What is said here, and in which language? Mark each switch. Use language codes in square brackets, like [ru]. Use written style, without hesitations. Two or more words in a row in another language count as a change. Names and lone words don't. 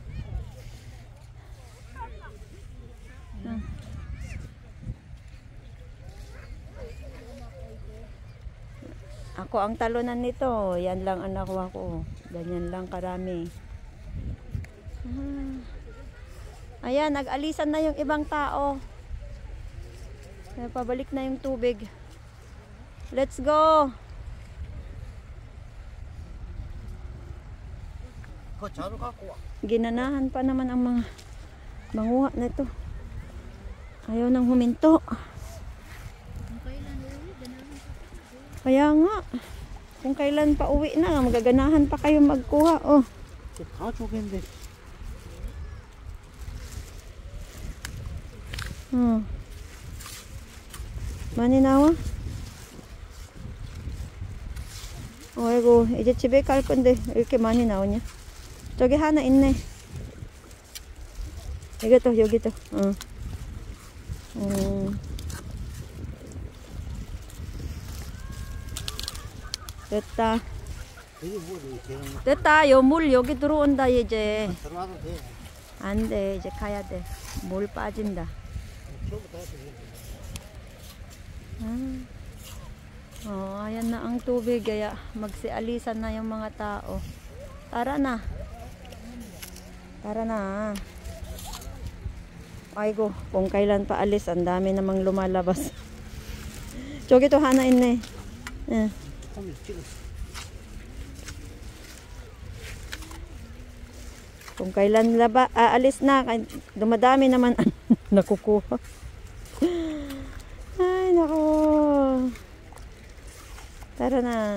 [tl] Ako ang talunan nito. Yan lang ang nakuha ko. Ganyan lang karami. Ayan, nag-alisan na yung ibang tao. Pabalik na yung tubig. [en] Let's go! [tl] Ginanahan pa naman ang mga manguha nito. Ayaw nang huminto. Kaya nga, kung kailan pa uwi na, magaganahan pa kayo magkuha. Oh. Maninawa? [ko] 어이구, 이제 집에 갈 건데 이렇게 많이 나오냐? 저기 하나 있네. 이것도 여기도. 됐다. 됐다. 요 물 여기 들어온다 이제. 안 돼. 이제 가야 돼. 물 빠진다. [tl] Ayan na ang tubig. Kaya magsialisan na yung mga tao. Tara na. Tara na. Aygo, kung kailan pa alis, ang dami namang lumalabas. [ko] 저기도 하나 있네. 예. [tl] Kung kailan aalis na, dumadami naman nakukuha. Ay, nako. Tara na.